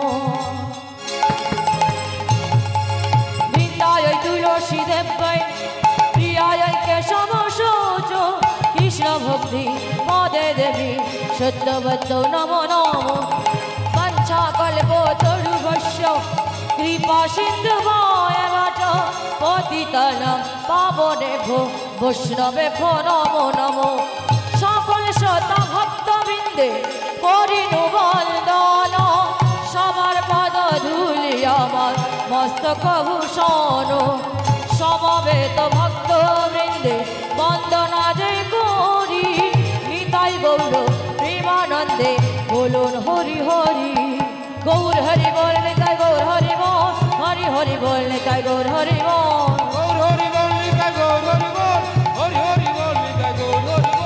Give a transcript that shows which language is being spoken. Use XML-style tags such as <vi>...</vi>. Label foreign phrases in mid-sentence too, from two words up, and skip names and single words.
<sa>वृंदायै तुलसी देवै प्रियायै केशवशोच कृष्ण भक्ति मोदे देवी सत्यवत नमो नमो। वंशाकल्पतरुभ्यश्च कृपा सिन्धुभ्येव च पतितानां पावनेभ्यो वैष्णवेभ्यो नमो नमो।</sa> <bn>সকল শ্রোতা ভক্তবৃন্দে করিনু বন্দন সবার পদ ধূলি আমার মস্তক ভূষণ। সমবেত ভক্তবৃন্দে বন্দনা যে করি নিতাই গৌর প্রেমানন্দে বলুন হরি হরি। গৌর হরি বল নিতাই গৌর হরি বল হরি হরি বল নিতাই গৌর হরি বল। গৌর হরি বল নিতাই গৌর হরি বল হরি হরি বল নিতাই গৌর হরি বল</bn>